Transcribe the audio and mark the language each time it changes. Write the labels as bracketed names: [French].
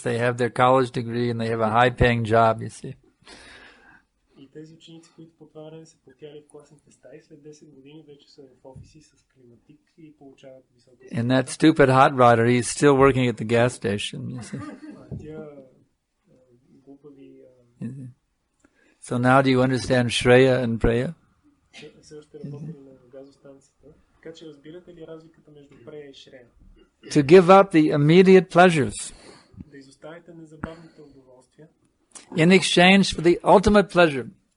[English] They have their college degree and they have a high-paying job, you see. [Bulgarian] И тези ученици, които по това време са потяли в класните стаи, след 10 години вече са в офиси с климатик и получават високо. [English] And that stupid hot rodder, he's still working at the gas station, you see. [Bulgarian] Тия глупави [English] So now do you understand Shreya and Preya? [Bulgarian] все още работили на газостанцията. Така че разбирате ли разликата между прея и шрея? [English] To give up the immediate pleasures [Bulgarian] Да изоставите незабавните удоволствия [English] in exchange for the ultimate pleasure.